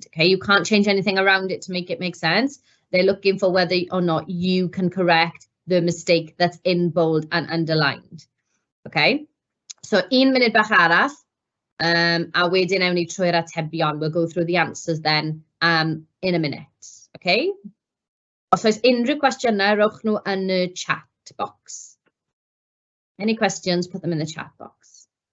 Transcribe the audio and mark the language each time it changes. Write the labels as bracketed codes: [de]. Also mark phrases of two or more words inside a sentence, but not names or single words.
[en] Okay, you can't change anything around it to make it make sense. They're looking for whether or not you can correct the mistake that's in bold and underlined. Okay, so [cy] 1 munud bach arall, a wedyn ewn ni trwy'r atebion. [en] We'll go through the answers then in a minute. [cy] Okay, os oes unrhyw cwestiynau, rowch nhw yn y [en] chat box. Any questions, put them in the chat box.